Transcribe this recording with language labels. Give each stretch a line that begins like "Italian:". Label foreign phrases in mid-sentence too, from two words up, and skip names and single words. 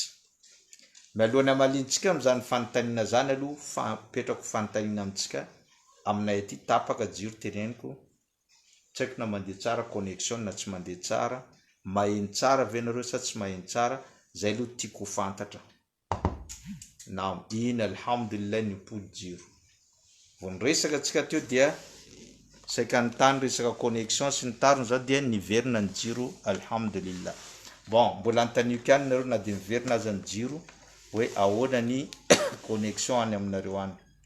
Malagasy: Mialohan'ny hamalintsika amin'izany fanontaniana zany aloha petrako fanontaniana amintsika aminay aty tapaka jiro teneniko, tsy haiko na mandeha tsara connexion na tsy mandeha tsara, maheno tsara ve nareo sa tsy maheno tsara? Zay aloha tiako fantatra. Naam, ina alhamdulillah nipody jiro. Vao niresaka antsika teo dia saika ny tany resaka connexion sy ny tariny zao dia niverina ny jiro alhamdulillah. Bon, mbola antanio kany nareo na dia niverina aza ny jiro hoe ahoana ny connexion any aminareo any.